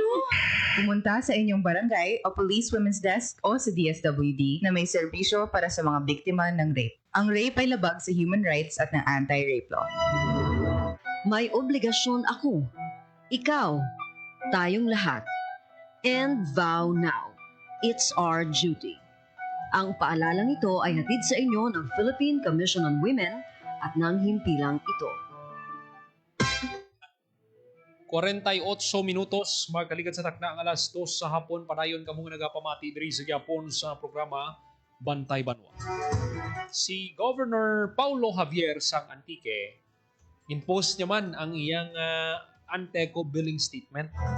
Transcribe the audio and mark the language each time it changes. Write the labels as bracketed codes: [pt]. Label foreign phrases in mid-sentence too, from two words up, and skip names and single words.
[tl] Pumunta sa inyong barangay o Police Women's Desk o sa DSWD na may serbisyo para sa mga biktima ng rape. Ang rape ay labag sa [en] human rights [tl] at ng [en] anti-rape law. [tl] May obligasyon ako. Ikaw. Tayong lahat. [en] And vow now. It's our duty. [tl] Ang paalalang ito ay hatid sa inyo ng Philippine Commission on Women at ng himpilang ito. [hil] 48 minutos, magkalikat sa takna ang alas 2 sa hapon. Padayon ka mong nagapamati diri sa Japon sa programa Bantay Banwa. Si Governor Paulo Javier Sang Antique, impose niya man ang iyang Anteco billing statement.